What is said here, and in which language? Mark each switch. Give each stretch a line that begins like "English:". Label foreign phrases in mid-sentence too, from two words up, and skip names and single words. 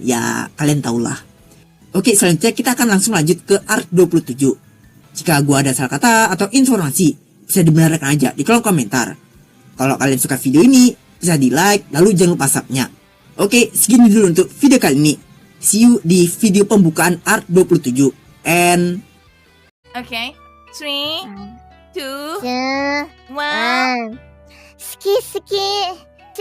Indonesian: Ya kalian tahulah. Oke, selanjutnya kita akan langsung lanjut ke Art 27. Jika gua ada salah kata atau informasi, bisa dibenarkan aja di kolom komentar. Kalau kalian suka video ini, bisa di like, lalu jangan lupa subnya. Oke, segini dulu untuk video kali ini.
English: See you
Indonesian: di video pembukaan Art 27. And
English: Okay, 3, 2, 1 1.
Japanese: 好き好き